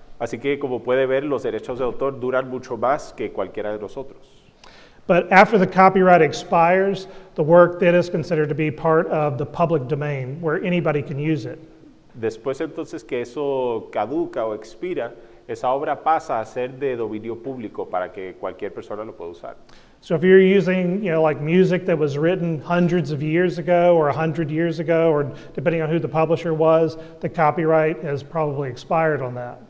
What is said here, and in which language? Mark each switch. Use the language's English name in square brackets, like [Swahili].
[Spanish] Así que, como puede ver, los derechos de autor duran mucho más que cualquiera de nosotros. [English] But after the copyright expires, the work then is considered to be part of the public domain, where anybody can use it. [Spanish] Después, entonces, que eso caduca o expira, esa obra pasa a ser de dominio público para que cualquier persona lo pueda usar. [English] So if you're using, you know, like music that was written hundreds of years ago or 100 years ago, or depending on who the publisher was, the copyright has probably expired on that.